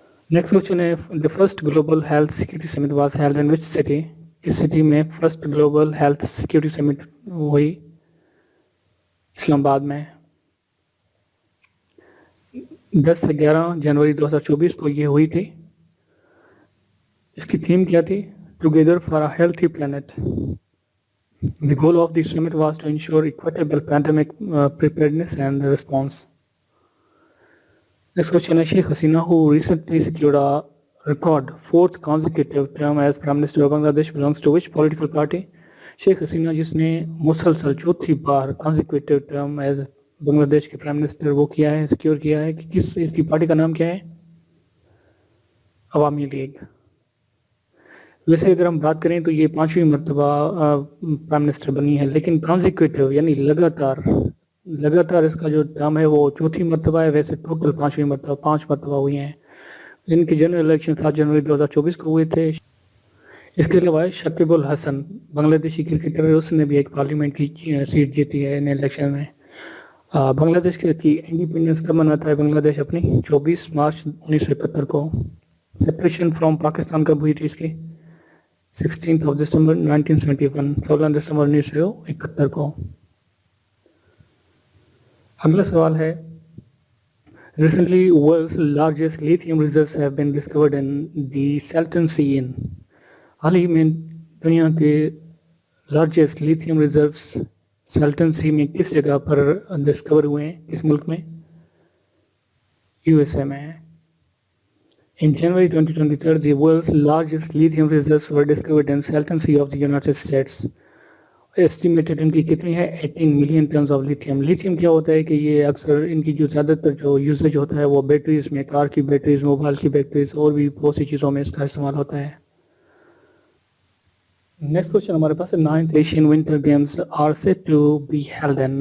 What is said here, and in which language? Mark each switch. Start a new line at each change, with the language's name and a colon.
English: Next question ہے the first global health security summit was held in which city؟
Urdu: کس city میں first global health security سمٹ ہوئی؟ اسلام آباد میں. 10 سے 11 جنوری 2024 کو یہ ہوئی تھی. اس کی تھیم کیا تھی؟ Together for a healthy plant.
English: The goal of the summit was to ensure equitable pandemic preparedness and response. Next question is Sheikh Hasina, who recently secured a record 4th consecutive term as Prime Minister of Bangladesh, belongs to which political party?
Urdu: Sheikh Hasina جس نے مسلسل چوتھی بار
English: consecutive term as
Urdu: بنگلہ دیش کے prime minister وہ کیا ہے، secure کیا ہے، کس اس کی پارٹی کا نام کیا ہے؟ عوامی لیگ. ویسے اگر ہم بات کریں تو یہ 5ویں مرتبہ پرائم منسٹر بنی ہے، لیکن کانزیکیوٹیو یعنی لگاتار اس کا جو ٹرم ہے وہ 4تھی مرتبہ ہے. ویسے ٹوٹل 5ویں مرتبہ 5 مرتبہ ہوئی ہیں. ان کی جنرل الیکشن 7 جنوری 2024 کو ہوئے تھے. اس کے علاوہ شکیب الحسن بنگلہ دیشی کرکٹر ہے، اس نے بھی ایک پارلیمنٹ کی سیٹ جیتی ہے ان الیکشن میں. بنگلہ دیش کی انڈیپینڈنس کب مناتا ہے بنگلہ دیش اپنی؟ 24 مارچ 1971 کو. سپریشن فرام پاکستان کب ہوئی تھی اس کی؟ 16 دسمبر 1971، 16 دسمبر 1971 کو. اگلا سوال ہے
English: Recently, world's largest lithium reserves have been discovered in the Salton Sea in.
Urdu: حال ہی میں دنیا کے لارجسٹ لیتھیم ریزروس سیلٹن سی میں کس جگہ پر ڈسکور ہوئے ہیں؟ کس ملک میں؟ USA میں.
English: In January 2023, the world's largest lithium reserves were discovered in Salton Sea of the United States.
Urdu: Estimated ان کی کتنی ہے؟ 18 million tons of lithium. Lithium کیا ہوتا ہے کہ یہ اکثر ان کی جو زیادہ تر جو یوزیج ہوتا ہے وہ بیٹریز میں، کار کی بیٹریز، موبائل کی بیٹریز اور بھی بہت سی چیزوں میں اس کا استعمال ہوتا ہے.
English: next question
Urdu: ہمارے پاس ہے
English: 9th Asian winter games are set to be held in.